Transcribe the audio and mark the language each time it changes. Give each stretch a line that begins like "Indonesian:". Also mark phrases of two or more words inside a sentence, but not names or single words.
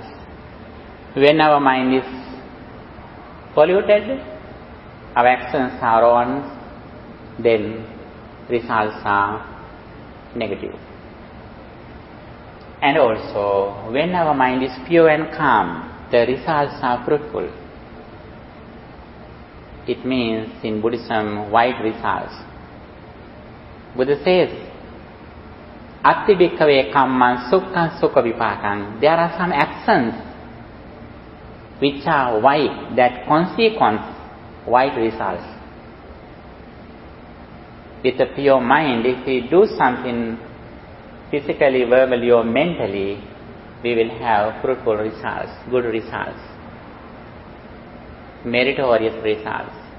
English: When our mind is polluted, our actions are wrong, then results are negative. And also, when our mind is pure and calm, the results are fruitful. It means in Buddhism, wide results. Buddha says,
Pali: Atti bhikkhave kamman sukkhaṃ sukha vipākaṃ.
English: There are some actions which are wide, that consequence wide results. With a pure mind, if we do something physically, verbally or mentally, we will have fruitful results, good results, meritorious results.